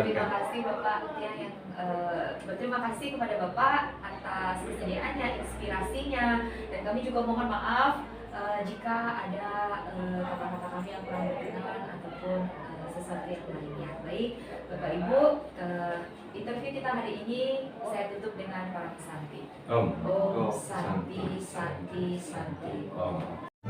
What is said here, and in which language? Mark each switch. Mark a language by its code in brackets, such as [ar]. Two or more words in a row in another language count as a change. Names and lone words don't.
[id] Terima kasih Bapak yang berterima kasih kepada Bapak atas kesediaannya, inspirasinya, dan kami juga mohon maaf jika ada kata-kata kami yang kurang berkenan ataupun sesuatu yang lainnya. Baik, Bapak Ibu, interview kita hari ini saya tutup dengan para pesanti. [sa] Om. Om Santi Santi Santi. Om.